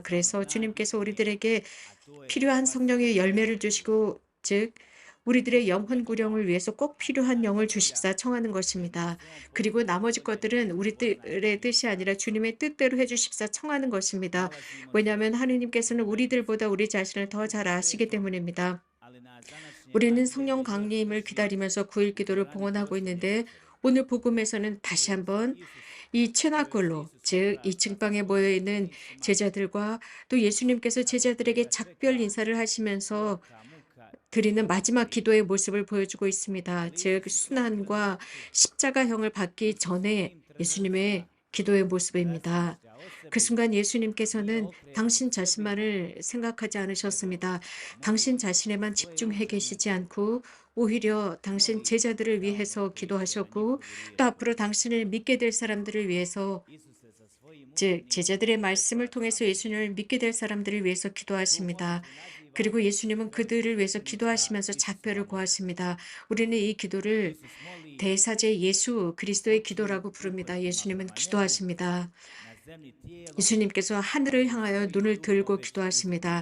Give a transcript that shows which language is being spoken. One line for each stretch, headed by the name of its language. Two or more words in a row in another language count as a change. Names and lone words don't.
Korean: 그래서 주님께서 우리들에게 필요한 성령의 열매를 주시고 즉 우리들의 영혼 구령을 위해서 꼭 필요한 영을 주십사 청하는 것입니다. 그리고 나머지 것들은 우리들의 뜻이 아니라 주님의 뜻대로 해주십사 청하는 것입니다. 왜냐하면 하느님께서는 우리들보다 우리 자신을 더 잘 아시기 때문입니다.
Croatian: ali nas današnje
Korean: 우리는 성령 강림을 기다리면서 9일 기도를 봉헌하고 있는데 오늘 복음에서는 다시 한번 이 최나골로 즉 2층 방에 모여 있는 제자들과 또 예수님께서 제자들에게 작별 인사를 하시면서 드리는 마지막 기도의 모습을 보여주고 있습니다. 즉 순환과 십자가형을 받기 전에 예수님의 기도의 모습입니다. 그 순간 예수님께서는 당신 자신만을 생각하지 않으셨습니다. 당신 자신에만 집중해 계시지 않고 오히려 당신 제자들을 위해서 기도하셨고 또 앞으로 당신을 믿게 될 사람들을 위해서
Croatian: Isuse sa svojim
Korean: 즉 제자들의 말씀을 통해서 예수님을 믿게 될 사람들을 위해서 기도하십니다. 그리고 예수님은 그들을 위해서 기도하시면서 작별을 고하십니다. 우리는 이 기도를 대사제 예수 그리스도의 기도라고 부릅니다. 예수님은 기도하십니다. 예수님께서 하늘을 향하여 눈을 들고 기도하십니다.